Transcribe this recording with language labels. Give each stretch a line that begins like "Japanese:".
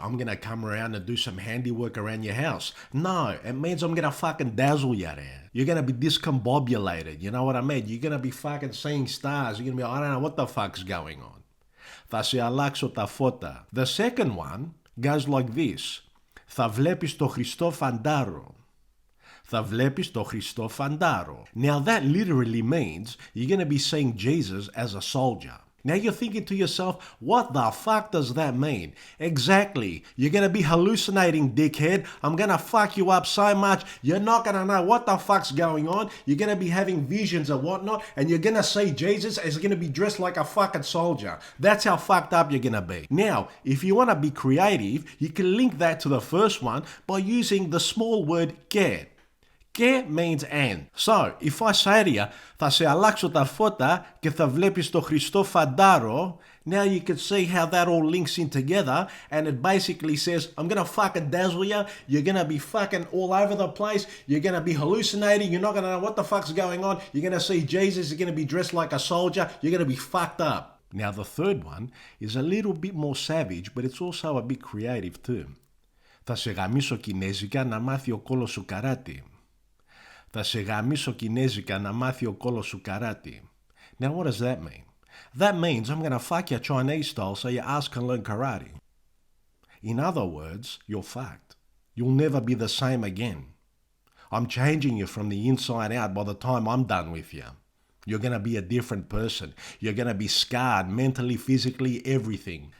English: I'm gonna come around and do some handiwork around your house? No, it means I'm gonna fucking dazzle you there. You're gonna be discombobulated, you know what I mean? You're gonna be fucking seeing stars. You're gonna be, I don't know what the fuck's going on.
Greek: Θα σε αλλάξω τα φώτα.
English: The second one goes like this.
Greek: Θα βλέπεις το Χριστό φαντάρο. Θα βλέπεις το Χριστό φαντάρο.
English: Now that literally means you're going to be seeing Jesus as a soldier. Now you're thinking to yourself, what the fuck does that mean? Exactly. You're going to be hallucinating, dickhead. I'm going to fuck you up so much, you're not going to know what the fuck's going on. You're going to be having visions and whatnot, and you're going to see Jesus as going to be dressed like a fucking soldier. That's how fucked up you're going to be. Now, if you want to be creative, you can link that to the first one by using the small word και. Και means and. So, if I say to you,
Greek: θα σε αλλάξω τα φώτα και θα βλέπεις το Χριστό φαντάρο,
English: now you can see how that all links in together and it basically says, I'm gonna fucking dazzle you, you're gonna be fucking all over the place, you're gonna be hallucinating, you're not gonna know what the fuck's going on, you're gonna see Jesus, you're gonna be dressed like a soldier, you're gonna be fucked up. Now the third one is a little bit more savage, but it's also a bit creative too.
Greek: Θα σε γαμίσω κινέζικα να μάθει ο κόλος σου καράτι. Θα σε γαμίσω κινέζικα να μάθει ο κόλος σου καράτι.
English: Now what does that mean? That means I'm gonna fuck you Chinese style so your ass can learn karate. In other words, you're fucked. You'll never be the same again. I'm changing you from the inside out by the time I'm done with you. You're going to be a different person. You're going to be scarred mentally, physically, everything.